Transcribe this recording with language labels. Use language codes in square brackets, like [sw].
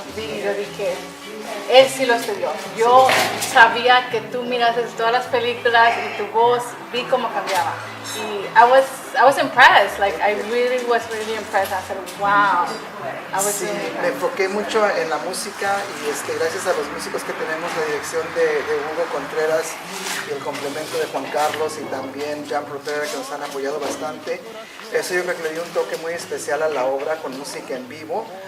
[es] Yo dije, él sí lo estudió. Yo sabía que tú miras todas las películas y tu voz, vi cómo cambiaba. Y [en] I was impressed. I really was impressed. I said, wow. [es] Sí, me enfoqué mucho en la música y gracias a los músicos que tenemos, la dirección de Hugo Contreras y el complemento de Juan Carlos y también Jan Protera, que nos han apoyado bastante. Eso yo creo que le dio un toque muy especial a la obra con música en vivo.